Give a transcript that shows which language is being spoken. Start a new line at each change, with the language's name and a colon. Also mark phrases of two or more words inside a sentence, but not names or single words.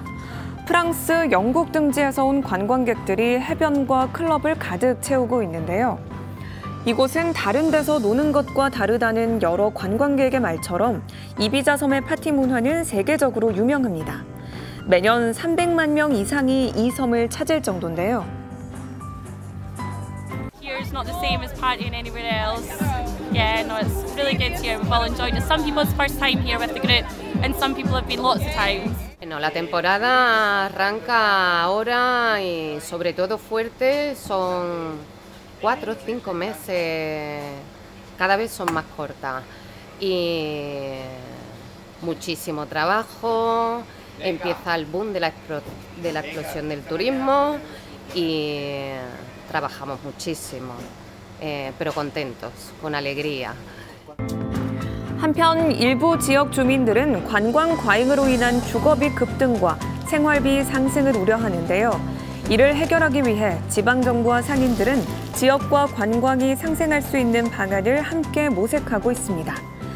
Korean: 프랑스, 영국 등지에서 온 관광객들이 해변과 클럽을 가득 채우고 있는데요. 이곳은 다른 데서 노는 것과 다르다는 여러 관광객의 말처럼 이비자 섬의 파티 문화는 세계적으로 유명합니다. 매년 300만 명 이상이 이 섬을 찾을 정도인데요.
English: Here's not the same as partying anywhere else. Yeah, no, it's really good here. We've all enjoyed it. Some people's first time here with the group, and some people have been lots of times.
Spanish: Bueno, la temporada arranca ahora y sobre todo fuerte, son 4 o 5 meses, cada vez son más cortas y muchísimo trabajo, empieza el boom de la explosión del turismo y trabajamos muchísimo, pero contentos, con alegría.
Korean: 한편 일부 지역 주민들은 관광 과잉으로 인한 주거비 급등과 생활비 상승을 우려하는데요. 이를 해결하기 위해 지방정부와 상인들은 지역과 관광이 상생할 수 있는 방안을 함께 모색하고 있습니다.